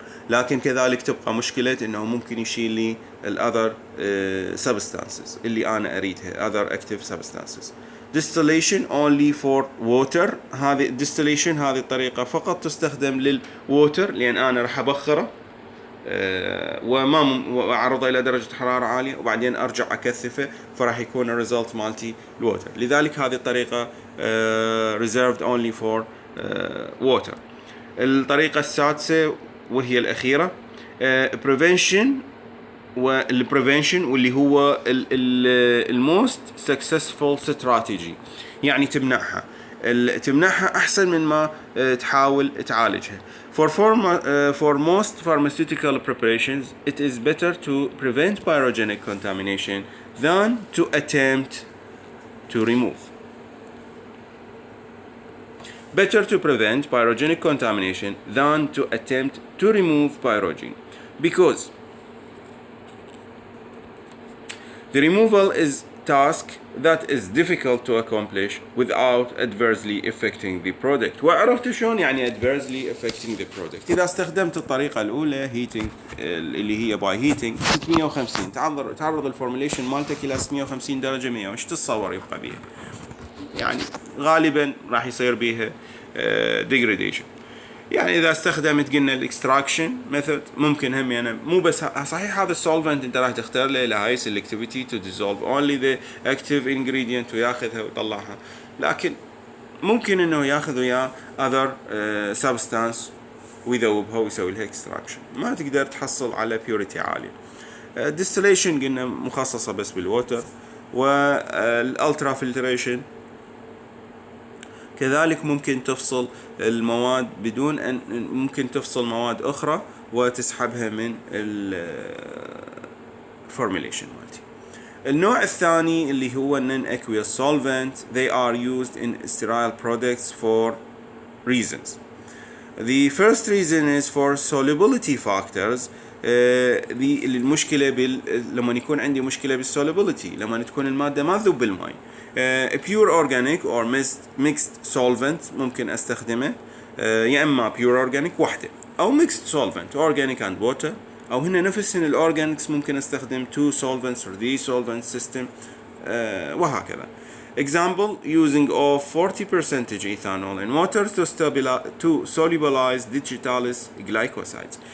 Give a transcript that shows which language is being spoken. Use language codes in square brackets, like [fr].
[ar] لكن كذلك تبقى مشكلة انه ممكن يشيل لي الاذر substances اللي انا اريدها، [en] other active substances. distillation only for water. [ar] هذه distillation هذه الطريقة فقط تستخدم للووتر، لان انا راح ابخره واعرضه الى درجة حرارة عالية وبعدين ارجع اكثفه، فراح يكون الريزلت مالتي الووتر. لذلك هذه الطريقة [en] reserved only for water. [ar] الطريقة السادسة وهي الأخيرة prevention واللي هو [en] most successful strategy، [ar] يعني تمنعها أحسن من ما تحاول تعالجها. [en] For most pharmaceutical preparations it is better to prevent pyrogenic contamination than to attempt to remove. Better to prevent pyrogenic contamination than to attempt to remove pyrogen, because the removal is task that is difficult to accomplish without adversely affecting the product. [ar] وعرفت شلون يعني [en] adversely affecting the product؟ [ar] إذا استخدمت الطريقة الأولى heating اللي هي [en] by heating 650 [ar] تعرض الفورميليشن مالتك إلى 650 درجة 100، وش تتصور يبقى بيها؟ يعني غالبا راح يصير بيها degradation. يعني اذا استخدمت قلنا الاكستراكشن ميثود ممكن هم يعني مو بس صحيح هذا السولفنت انت راح تختار له هاي [en] selectivity to dissolve only the active ingredient [ar] وياخذها ويطلعها، لكن ممكن انه ياخذ وياه [en] other substance [ar] ويذوبها ويسوي لها extraction، ما تقدر تحصل على purity عالية. distillation قلنا مخصصة بس بالووتر، والالترا فلتريشن كذلك ممكن تفصل المواد بدون أن ممكن تفصل مواد أخرى وتسحبها من الفورميليشن مالتي. النوع الثاني اللي هو non-aqueous solvent. [en] They are used in sterile products for reasons. The first reason is for solubility factors. [ar] المشكلة لما يكون عندي مشكلة بالsolubility، لما تكون المادة ما تذوب بالماء. [en] pure organic or mixed solvent [ar] ممكن استخدمه، يا اما [en] pure organic [ar] وحده او [en] mixed solvent organic and water، [ar] او هنا نفس الاورجانكس ممكن استخدم [en] 2 solvents or 3 solvent system [ar] وهكذا. [en] Example, using of 40% ethanol in water to solubilize digitalis glycosides.